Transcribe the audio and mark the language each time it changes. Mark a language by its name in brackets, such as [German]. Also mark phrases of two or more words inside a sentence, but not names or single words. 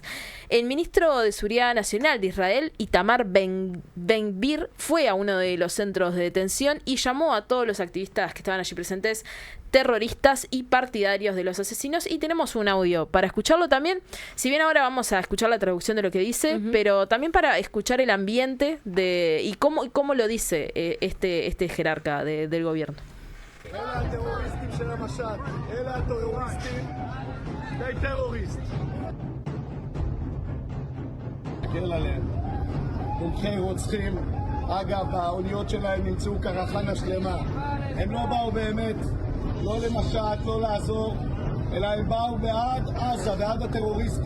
[Spanish] El ministro de Seguridad Nacional de Israel, Itamar Ben-Gvir, fue a uno de los centros de detención y llamó a todos los activistas que estaban allí presentes terroristas y partidarios de los asesinos, y tenemos un audio para escucharlo también, si bien ahora vamos a escuchar la traducción de lo que dice, pero también para escuchar el ambiente y cómo lo dice este jerarca del gobierno. [Hebrew] אלה הטרוריסטים של המשט, אלה הטרוריסטים, די טרוריסט. תקל עליהם, תומכי רוצחים, אגב, האוניות שלהם נמצאו קרחנה שלמה. הם לא באו באמת, לא למשט, לא לעזור, אלא הם באו בעד עזה, בעד הטרוריסטים.